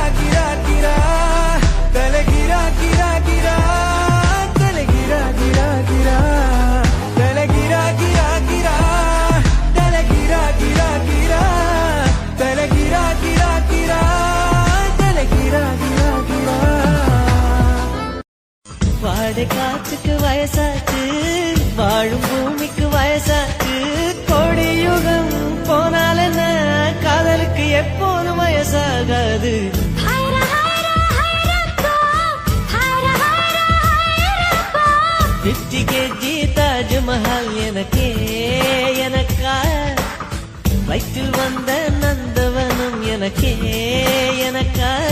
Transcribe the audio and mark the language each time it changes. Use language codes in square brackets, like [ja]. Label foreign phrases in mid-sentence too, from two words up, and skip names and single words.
[kn] ಗಿರಾ ಗಿರಾ ತಲೆ ಗಿರಾ ಗಿರಾ ಗಿರಾ ತಲೆ ಗಿರಾ ಗಿರಾ ಗಿರಾ ತಲೆ ಗಿರಾ ಗಿರಾ ಗಿರಾ ತಲೆ ಗಿರಾ ಗಿರಾ ಗಿರಾ ತಲೆ ಗಿರಾ ಗಿರಾ ಗಿರಾ ತಲೆ ಗಿರಾ ಗಿರಾ ಗಿರಾ [ta] வாடை காற்றுக்கு வயசாச்சு வாழும் பூமிக்கு வயசாச்சு கோடி யுகம் போனால் என்ன காதலுக்கு எப்போதும் வயசாகாது கேஜி தாஜ்மஹால் எனக்கே எனக்கா வயிற்றில் வந்த நந்தவனம் எனக்கே எனக்கா